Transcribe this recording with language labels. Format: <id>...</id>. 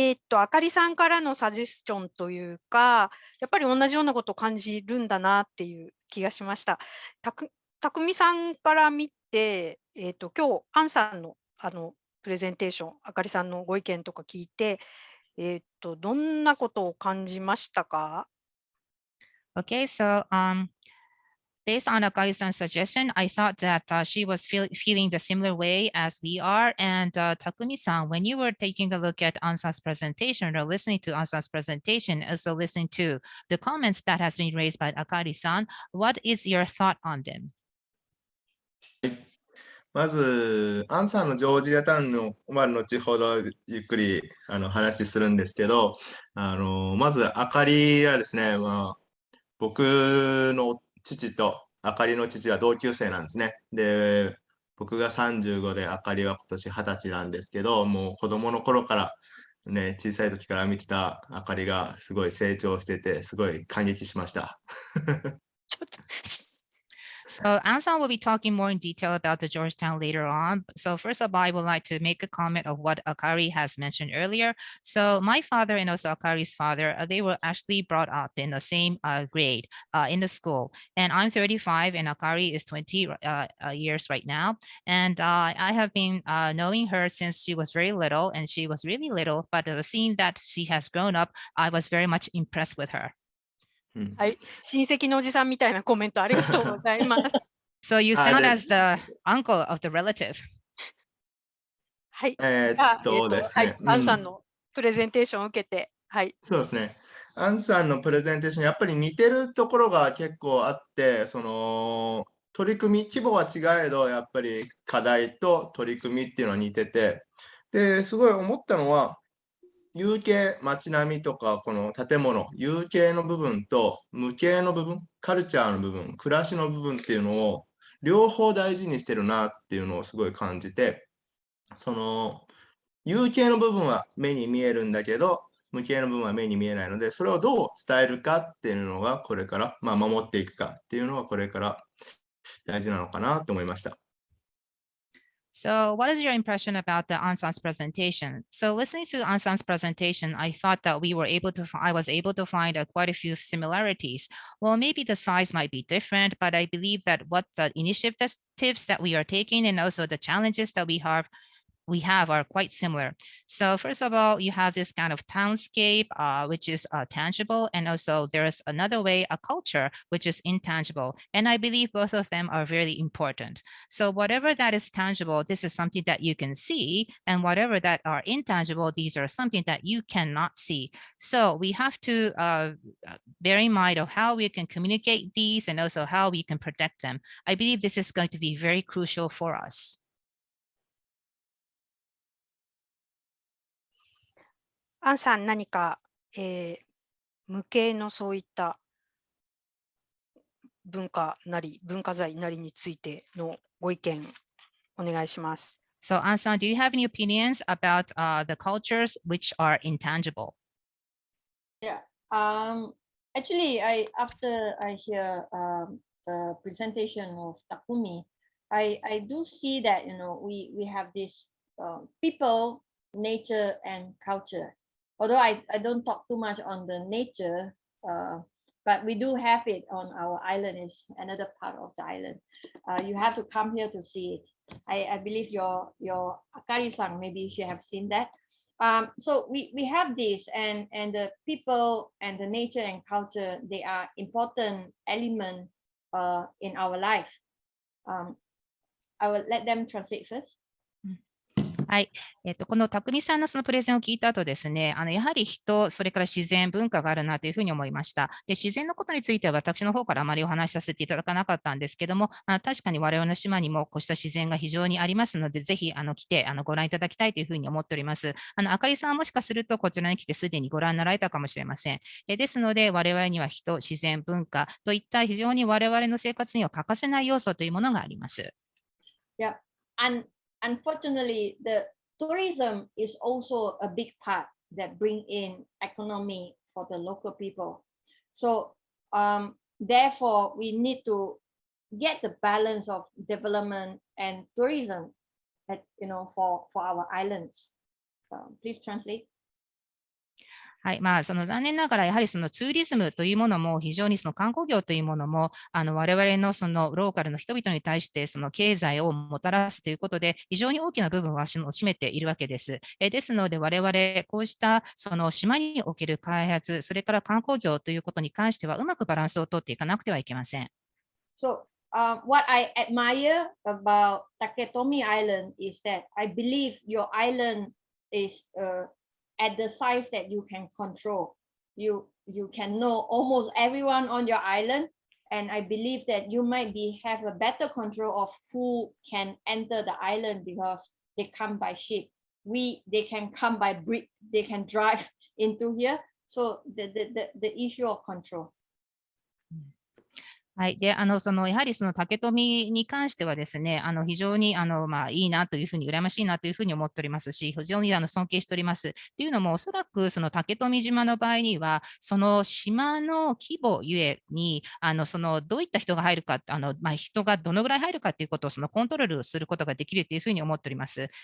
<ja>あかりさんからのサジェスチョンというか、やっぱり同じようなことを感じるんだなっていう気がしました。たくみさんから見て、今日、アンさんのプレゼンテーション、あかりさんのご意見とか聞いて、どんなことを感じましたか？</ja> <en>Okay, so based on Akagi-san's suggestion, I thought that she was feeling the similar way as we are. And Takumi-san, when you were taking a look at Ansa's presentation or listening to Ansa's presentation, also listening to the comments that has been raised by Akari-san, what is your thought on them?</en> <ja>まず、アンさんのジョージアタウンの、後ほどゆっくり話するんですけど、まず、あかりはですね、僕の父とあかりの父は同級生なんですね。で、僕が35であかりは今年20歳なんですけど、もう子供の頃から、ね、小さい時から見てたあかりがすごい成長してて、すごい感激しました。</ja> <en>So Ansan will be talking more in detail about the Georgetown later on. So first of all, I would like to make a comment of what Akari has mentioned earlier. So my father and also Akari's father, they were actually brought up in the same grade in the school. And I'm 35 and Akari is 20 years right now. And I have been knowing her since she was very little, and she was really little, but seeing that she has grown up, I was very much impressed with her.</en> <ja>はい、親戚のおじさんみたいなコメントありがとうございます。</ja> <en>So you sound as the uncle of the relative.</en> <ja>はい。ですね。アンさんのプレゼンテーションを受けて、はい。そうですね。アンさんのプレゼンテーション、やっぱり似てるところが結構あって、取り組み、規模は違えど、やっぱり課題と取り組みっていうのは似てて、で、すごい思ったのは、有形、街並みとか、この建物、有形の部分と無形の部分、カルチャーの部分、暮らしの部分っていうのを両方大事にしてるなっていうのをすごい感じて、有形の部分は目に見えるんだけど、無形の部分は目に見えないので、それをどう伝えるかっていうのがこれから、守っていくかっていうのはこれから大事なのかなと思いました。</ja> <en>So what is your impression about the Ansan's presentation? So listening to Ansan's presentation, I thought that I was able to find quite a few similarities. Well, maybe the size might be different, but I believe that what the initiatives that we are taking and also the challenges that we have are quite similar. So first of all, you have this kind of townscape, which is tangible. And also there's another way, a culture, which is intangible. And I believe both of them are very important. So whatever that is tangible, this is something that you can see. And whatever that are intangible, these are something that you cannot see. So we have to bear in mind of how we can communicate these and also how we can protect them. I believe this is going to be very crucial for us.</en> <ja>アンさん、何か、無形のそういった文化財なりについてのご意見お願いします。</ja> <en>So Ansan, do you have any opinions about the cultures which are intangible? Yeah. Actually, after I hear the presentation of Takumi, I do see that we have this people, nature, and culture. Although I don't talk too much on the nature, but we do have it on our island. Is another part of the island. You have to come here to see it. I believe your Akari-san, maybe she have seen that. So we have this, and the people and the nature and culture, they are important element in our life. I will let them translate first.</en> <ja>はい。この匠さんのそのプレゼンを聞いた後ですね、やはり人、それから自然、文化があるなというふうに思いました。で、自然のことについては私の方からあまりお話しさせていただかなかったんですけども、確かに我々の島にもこうした自然が非常にありますので、ぜひ来てご覧いただきたいというふうに思っております。あかりさんはもしかするとこちらに来てすでにご覧になられたかもしれません。ですので、我々には人、自然、文化といった非常に我々の生活には欠かせない要素というものがあります。</ja> <en>Yeah. Unfortunately, the tourism is also a big part that bring in economy for the local people. So therefore, we need to get the balance of development and tourism, for our islands. Please translate.</en> <ja>はい、その残念ながらやはりそのツーリズムというものも非常にその観光業というものも我々のそのローカルの人々に対してその経済をもたらすということで非常に大きな部分は占めているわけです。ですので我々こうしたその島における開発、それから観光業ということに関してはうまくバランスをとっていかなくてはいけません。</ja> <en>So, what I admire about Taketomi Island is that I believe your island is at the size that you can control. You can know almost everyone on your island, And I believe that you might have a better control of who can enter the island because they come by ship. They can come by bridge, they can drive into here. So the issue of control.</en> <ja>はい。で、やはりその竹富に関してはですね、非常に、いいなというふうに、羨ましいなというふうに思っておりますし、非常に尊敬しております。というのも、おそらくその竹富島の場合には、その島の規模ゆえに、どういった人が入るか、人がどのぐらい入るかということをコントロールすることができるというふうに思っております。</ja>